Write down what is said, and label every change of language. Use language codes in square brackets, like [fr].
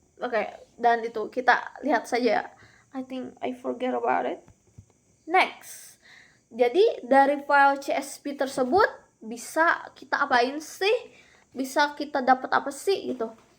[id] Oke, dan itu kita lihat saja. [en] I think I forget about it. [id] Next, jadi dari file CSV tersebut bisa kita apain sih? Bisa kita dapat apa sih gitu?